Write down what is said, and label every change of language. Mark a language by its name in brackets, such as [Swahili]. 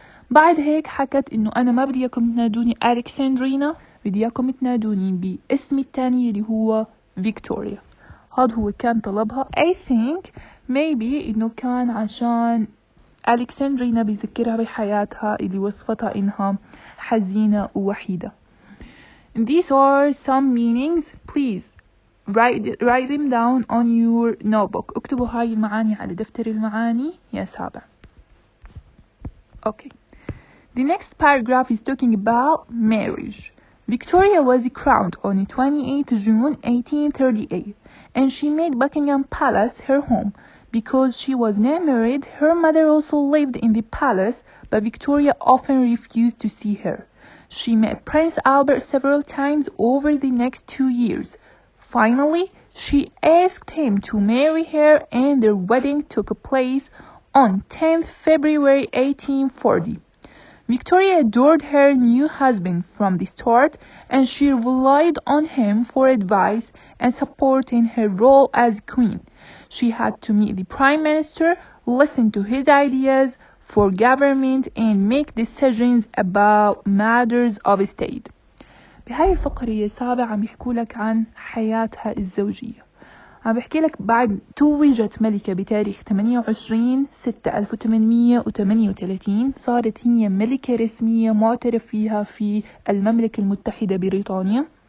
[Arabic] بعد هيك حكت إنه أنا ما بدي إياكم تنادوني ألكسندرينا، بدي إياكم تنادوني باسمي التاني اللي هو فيكتوريا. هذا هو كان طلبها. [English] I think maybe [Arabic] إنه كان عشان ألكسندرينا بيذكرها بحياتها اللي وصفتها إنها حزينة ووحيدة. [English] These are some meanings. Please write them down on your notebook. [Arabic] اكتبوا هاي المعاني على دفتر المعاني يا سابع. [English] Okay. The next paragraph is talking about marriage. Victoria was crowned on 28 June 1838, and she made Buckingham Palace her home. Because she was now married, her mother also lived in the palace, but Victoria often refused to see her. She met Prince Albert several times over the next 2 years. Finally, she asked him to marry her, and their wedding took place on 10th February 1840. Victoria adored her new husband from the start, and she relied on him for advice and support in her role as queen. She had to meet the prime minister, listen to his ideas for government, and make decisions about matters of state. [Arabic] بهاي الفقرة يا سابع عم يحكوا لك عن حياتها الزوجية. عم بحكي لك بعد توجت ملكة بتاريخ 28/6/1838 صارت هي ملكة رسمية معترف فيها في المملكة المتحدة بريطانيا.